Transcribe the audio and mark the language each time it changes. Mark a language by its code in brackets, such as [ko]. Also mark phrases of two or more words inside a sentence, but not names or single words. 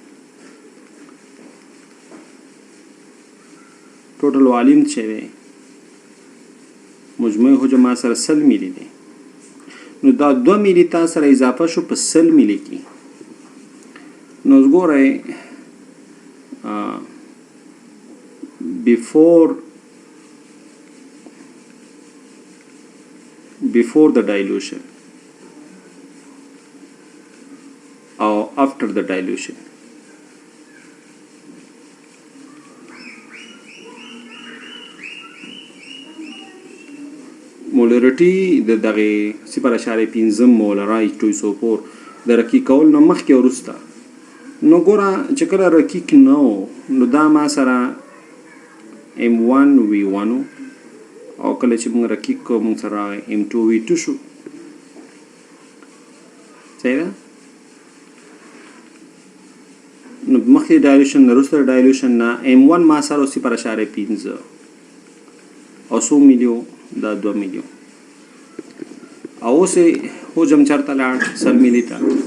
[ps] ټوټل والیوم چې دی مجموعي حجم ما سره 100 میلی دی نو دا 2 میلی تا سره اضافه شو په 100 میلی کې نو وګورئ [en] before the dilution or after the dilution [ps] molarity د دغه 0.5 مولر H2SO4 د رقیق کول نه مخکې ورسته نو ګوره چې کله رقیق نه نو دا ما سره M1V1 او کله چې موږ رقیق کو موږ سره M2V2 شو صحیح ده نو مخکې ډایلوشن نه وروسته ډایلوشن نه M1 ما سره 0.5 او 100 میلیو دا 2 میلیو او اوس حجم چرته لاړ 100 میلی ته